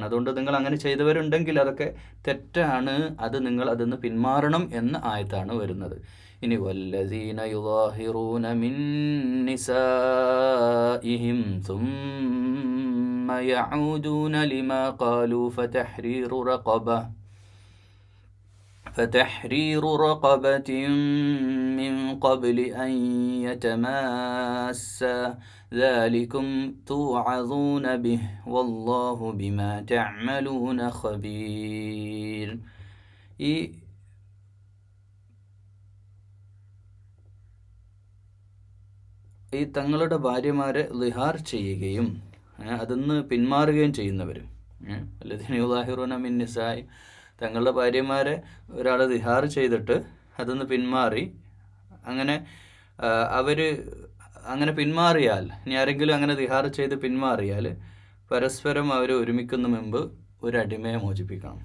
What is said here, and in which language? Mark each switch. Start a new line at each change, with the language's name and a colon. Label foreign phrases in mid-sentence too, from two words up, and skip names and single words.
Malayalam: അതുകൊണ്ട് നിങ്ങൾ അങ്ങനെ ചെയ്തവരുണ്ടെങ്കിൽ അതൊക്കെ തെറ്റാണ്, അത് നിങ്ങൾ അതിന്ന് പിന്മാറണം എന്ന ആയത്താണ് വരുന്നത്.
Arabic: ഇനി والذين يظاهرون من نسائهم ثم يعودون لما قالوا فتحرير رقبة من قبل أن يتماسا ذلكم توعظون به والله بما تعملون خبير.
Malayalam: ഈ തങ്ങളുടെ ഭാര്യമാരെ ലിഹാർ ചെയ്യുകയും അതിന്ന് പിന്മാറുകയും ചെയ്യുന്നവർ,
Arabic: الذين يظاهرون من نساء,
Malayalam: തങ്ങളുടെ ഭാര്യമാരെ ഒരാൾ ദിഹാർ ചെയ്തിട്ട് അതൊന്ന് പിന്മാറി, അങ്ങനെ അവർ അങ്ങനെ പിന്മാറിയാൽ, ഇനി ആരെങ്കിലും അങ്ങനെ ദിഹാർ ചെയ്ത് പിന്മാറിയാൽ പരസ്പരം അവർ ഒരുമിക്കുന്ന മുമ്പ് ഒരു അടിമയെ മോചിപ്പിക്കണം.